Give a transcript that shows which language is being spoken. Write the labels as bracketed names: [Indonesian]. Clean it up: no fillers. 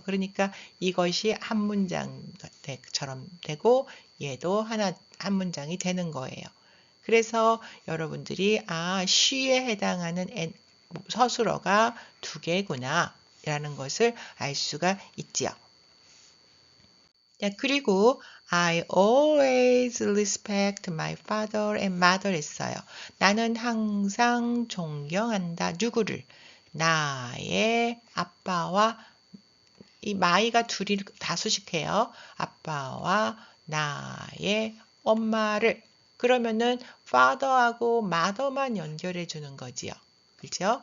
[Korean] 그러니까 이것이 한 문장처럼 되고 얘도 한 문장이 되는 거예요. 그래서 여러분들이 she에 해당하는 서술어가 두 개구나 라는 것을 알 수가 있지요. 자, 그리고 [English] I always respect my father and mother [Korean] 했어요. 나는 항상 존경한다. 누구를? 나의 아빠와 이 my가 둘이 다 수식해요. 아빠와 나의 엄마를. 그러면은 father하고 mother만 연결해 주는 거지요. 그렇죠?